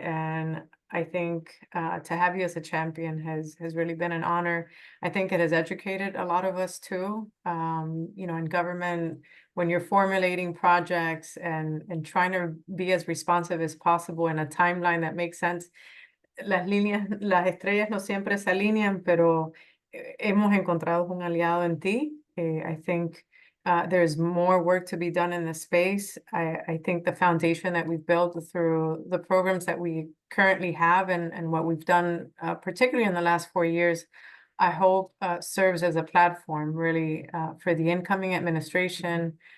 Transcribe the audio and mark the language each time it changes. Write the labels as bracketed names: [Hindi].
[English] And I think to have you as a champion has really been an honor. I think it has educated a lot of us too. In government, when you're formulating projects and trying to be as responsive as possible in a timeline that makes sense. [Spanish] Las estrellas no siempre se alinean, pero hemos encontrado un aliado en ti. [English] I think there's more work to be done in this space. I think the foundation that we've built through the programs that we currently have and what we've done, particularly in the last 4 years, I hope serves as a platform really for the incoming administration.